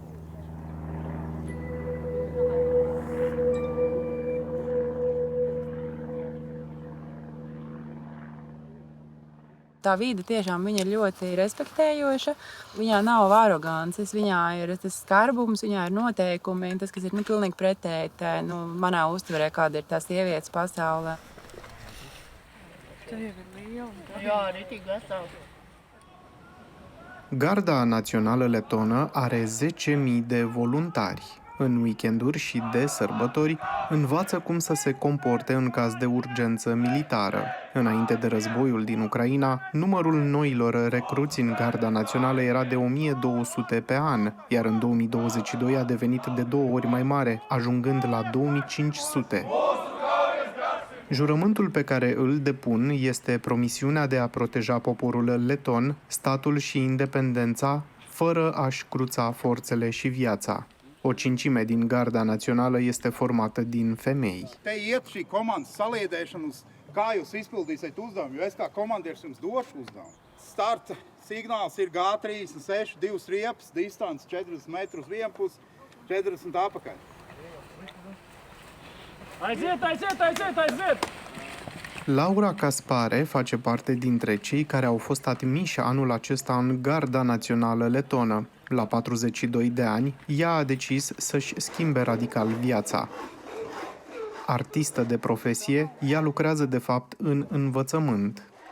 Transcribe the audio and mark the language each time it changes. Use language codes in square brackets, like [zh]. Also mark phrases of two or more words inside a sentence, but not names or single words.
[lv] Tā vide tiešām ir ļoti respektējoša. Viņā nav arogances, viņā ir tas skarbums, viņā ir noteikumi. Tas, kas ir pilnīgi pretēji manā uztverē, kāda ir tā sievietes pasaulē. Jā, ritīgi vesels. [ro] Garda Națională Letonă are 10.000 de voluntari. În weekenduri și de sărbători, învață cum să se comporte în caz de urgență militară. Înainte de războiul din Ucraina, numărul noilor recruți în Garda Națională era de 1200 pe an, iar în 2022 a devenit de 2 ori mai mare, ajungând la 2500. Jurământul pe care îl depun este promisiunea de a proteja poporul leton, statul și independența, fără a-și cruța forțele și viața. O cincime din Garda Națională este formată din femei. [lv] Te iet šī komandas saliedēšana, kā jūs izpildīsiet uzdevumu, jo es kā komandieris jums došu uzdevumu. Starta signāls ir G36, 2 riepas, distance 40 metrus vienpus, 40 apakaļ. Aiziet! [ro] Laura Caspare face parte dintre cei care au fost admiși anul acesta în Garda Națională Letonă. La 42 de ani, ea a decis să-și schimbe radical viața. Artistă de profesie, ea lucrează de fapt în învățământ.